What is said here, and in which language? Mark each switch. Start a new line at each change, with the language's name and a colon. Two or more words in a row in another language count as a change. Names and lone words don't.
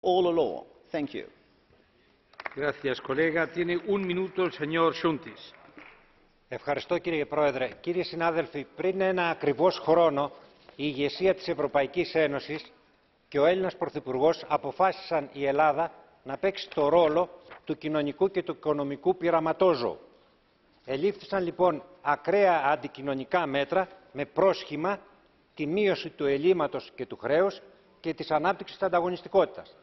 English: all along. Thank you.
Spanish: Gracias, colega. Tiene un minuto el señor Chountis.
Greek: Ευχαριστώ κύριε Πρόεδρε. Κύριοι συνάδελφοι, πριν ένα ακριβώς χρόνο η ηγεσία της Ευρωπαϊκής Ένωσης και ο Έλληνας Πρωθυπουργός αποφάσισαν η Ελλάδα να παίξει το ρόλο του κοινωνικού και του οικονομικού πειραματόζωου. Ελήφθησαν λοιπόν ακραία αντικοινωνικά μέτρα με πρόσχημα τη μείωση του ελλείμματος και του χρέους και της ανάπτυξης της ανταγωνιστικότητας.